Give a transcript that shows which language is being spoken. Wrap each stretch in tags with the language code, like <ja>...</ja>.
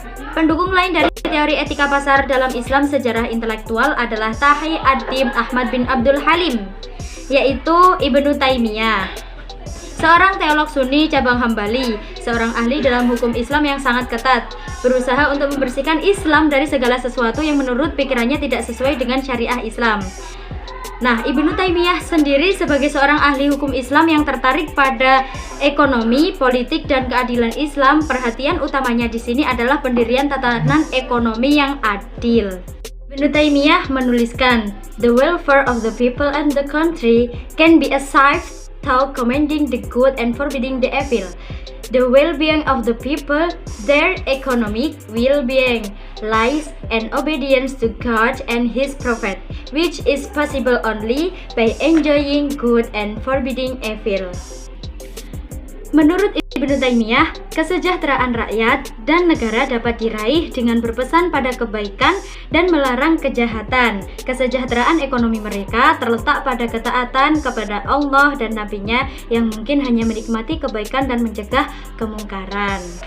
<id>Pendukung lain dari teori etika pasar dalam Islam sejarah intelektual adalah Taqi ad-Din Ahmad bin Abdul Halim, yaitu Ibnu Taimiyah, seorang teolog Sunni cabang Hambali, seorang ahli dalam hukum Islam yang sangat ketat, berusaha untuk membersihkan Islam dari segala sesuatu yang menurut pikirannya tidak sesuai dengan syariah Islam. Nah, Ibnu Taimiyah sendiri sebagai seorang ahli hukum Islam yang tertarik pada ekonomi, politik, dan keadilan Islam, perhatian utamanya di sini adalah pendirian tatanan ekonomi yang adil. Ibnu Taimiyah menuliskan,</id> <en>"The welfare of the people and the country can be achieved through commending the good and forbidding the evil. The well-being of the people, their economic well-being, lies in obedience to God and His Prophet, which is possible only by enjoying good and forbidding evil."</en> <id>Menurut Ibnu Taimiyah, kesejahteraan rakyat dan negara dapat diraih dengan berpesan pada kebaikan dan melarang kejahatan. Kesejahteraan ekonomi mereka terletak pada ketaatan kepada Allah dan Nabi-Nya yang mungkin hanya menikmati kebaikan dan mencegah kemungkaran.</id>